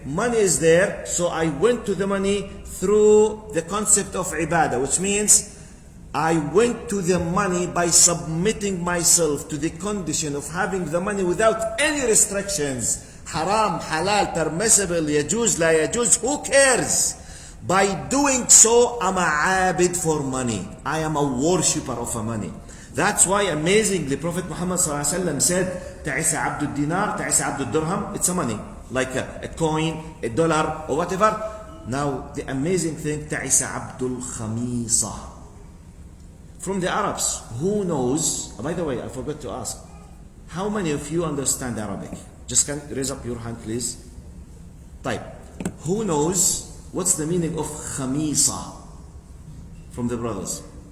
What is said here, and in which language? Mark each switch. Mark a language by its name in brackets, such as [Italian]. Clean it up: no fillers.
[English] Money is there, so I went to the money through the concept of ibadah, which means I went to the money by submitting myself to the condition of having the money without any restrictions. Haram, halal, permissible, [Arabic] yajuz, la yajuz, [English] who cares? By doing so, I'm a abid for money. I am a worshipper of a money. That's why amazingly Prophet Muhammad ﷺ said, [Arabic] تعس عبد الدينار, تعس عبد الدرهم. [English] It's a money, like a coin, a dollar, or whatever. Now the amazing thing, [Arabic] تعس عبد الخميصة. [English] From the Arabs, who knows, by the way, I forgot to ask, how many of you understand Arabic? Just can raise up your hand, please. Type. Who knows what's the meaning of khamisa? From the brothers.